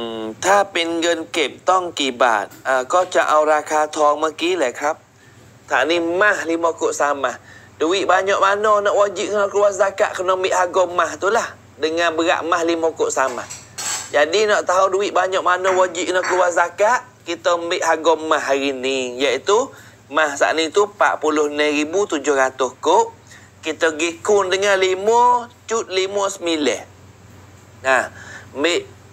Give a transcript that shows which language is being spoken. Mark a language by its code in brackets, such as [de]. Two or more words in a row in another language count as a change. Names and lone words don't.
[th] ถ้าเป็นเงินเก็บต้องกี่บาทก็จะเอาราคาทองเมื่อกี้แหละครับถ้านี่ [ms] mah 5 kok sama duit banyak mana nak wajib kena keluar zakat kena ambil harga mah tu lah dengan berat mah 5 kok sama jadi nak tahu duit banyak mana wajib kena keluar zakat kita ambil harga mah hari ni iaitu mah saat ni tu 46,700 kok kita gikun dengan 5.59 nah ambil